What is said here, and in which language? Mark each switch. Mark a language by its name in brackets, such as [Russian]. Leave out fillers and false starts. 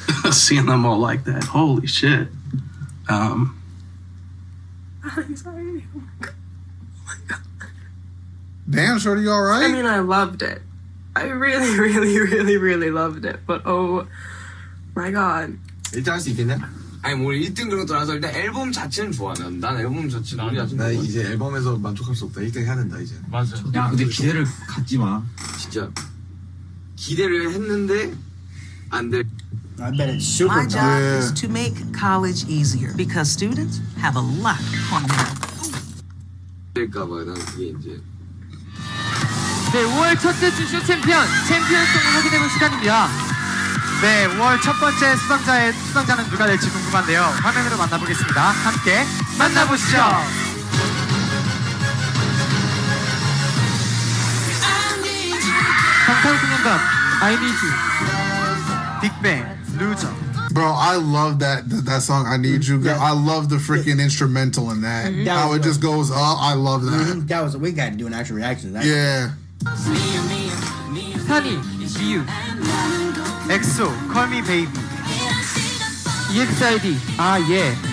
[English] Seeing them all like that, holy shit. Damn, shorty, you all right? I mean, I loved it. I really, really, really, really loved it. But oh my god. [Korean] 1등 할 수 있겠냐? 아니 뭐 1등 그런 거 떠나서 일단 앨범 자체는 좋아. 난 앨범 자체 노래 자체 나 이제 앨범에서 만족할 수 없다. 1등 해야 된다 이제. 맞아. 야, 근데 기대를 갖지 마. 진짜 기대를 했는데 안 돼. [English] I bet it's super My job dark. is to make college easier because students have a lot on them. [Korean] 될까봐 난 그게 이제. 네, 5월 첫째 주 쇼 챔피언송을 확인해볼 시간입니다. 네, 5월 첫 번째 수상자는 누가 될지 궁금한데요. 화면으로 만나보겠습니다. 함께 만나보시죠. 방탄소년단 I Need You, 빅뱅, 루저. [English] Bro, I love that song. I Need You. I love the freaking instrumental in that. How it just goes up. I love that. That was we got to do an actual reaction to that. Yeah. [Korean] 스타니, 비유, 엑소, Call Me Baby, EXID, 아 예.